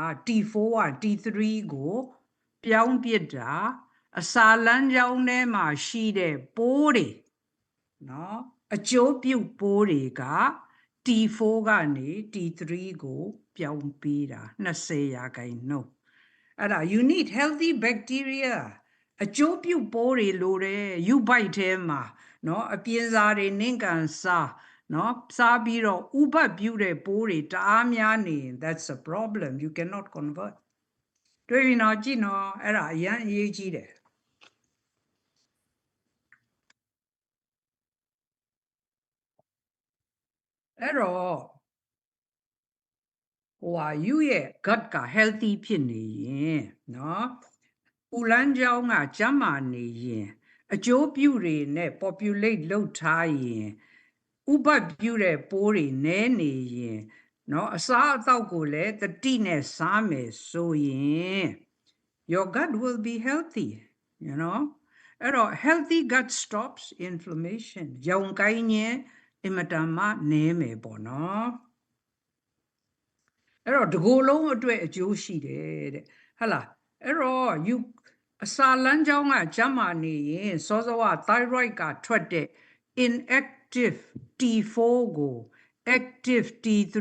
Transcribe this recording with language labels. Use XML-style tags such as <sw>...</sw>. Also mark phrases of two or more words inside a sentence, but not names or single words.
<my>T4 က T3 ကိုပြောင်းပြတာအစာလမ်းကြောင်းထဲမှာရှိတဲ့ပိုးတွေနော်အကျိုး ပြုပိုးတွေက T4 ကနေ T3 ကိုပြောင်းပေးတာ20%အဲ့ဒါ</my> <en>you need healthy bacteria</en> <my>အကျိုးပြုပိုးတွေလိုတယ်ယူဘိုက်ထဲမှာနော်အပြင်းစားတွေနင့်ကန်စားနော်စားပြီးတော့ဥပတ်ပြုတဲ့ပိုးတွေတအားများနေရင်</my> <en>that's a problem you cannot convert</en> <my>တွေ့ပြီနော်ကြည့်နော်အဲ့ဒါအရင်အရေးကြီးတယ် အဲ့တော့ဟိုဟာယူရဲ့ gut က healthy ဖြစ်နေရင်နော်ဥလန်းကြောင်းကကျန်း မာနေရင်အကျိုးပြုတွေနဲ့ populate လုပ်ထားရင်ဥပတ်ပြုတဲ့ပိုးတွေနည်းနေရင်နော်အစားအသောက်ကိုလည်းတတိနဲ့စားမယ်ဆိုရင်</my> <en>your gut will be healthy you know</en> <my>အဲ့တော့</my> <en>healthy gut stops inflammation</en> <my>ရောင်ကိုင်းခြင်းအင်မတန်မှနည်းမယ်ပေါ့နော် အဲ့တော့ဒီကိုယ်လုံးအတွက်အကျိုးရှိတယ်တဲ့ဟုတ်လားအဲ့တော့ you အစာလမ်းကြောင်းကကျန်းမာနေရင်စောစောက thyroid ကထွက်တဲ့ inactive T4 ကို active T3</my>